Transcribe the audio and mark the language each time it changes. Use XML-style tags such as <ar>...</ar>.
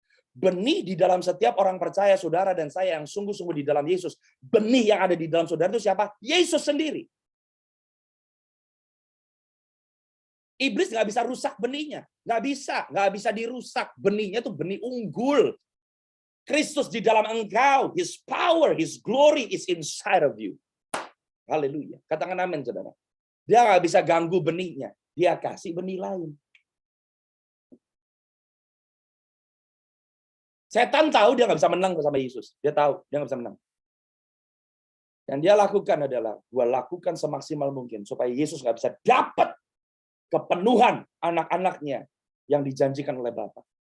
<id>Benih di dalam setiap orang percaya, saudara dan saya yang sungguh-sungguh di dalam Yesus. Benih yang ada di dalam saudara itu siapa? Yesus sendiri. Iblis nggak bisa rusak benihnya. Nggak bisa dirusak. Benihnya itu benih unggul. Kristus di dalam engkau.</id> <en>His power, His glory is inside of you.</en> <id>Haleluya. Katakan amin, saudara. Dia nggak bisa ganggu benihnya. Dia kasih benih lain. Setan tahu dia nggak bisa menang bersama Yesus. Dia tahu dia nggak bisa menang. Yang dia lakukan adalah, gua lakukan semaksimal mungkin supaya Yesus nggak bisa dapat kepenuhan anak-anaknya yang dijanjikan oleh Bapa.</id>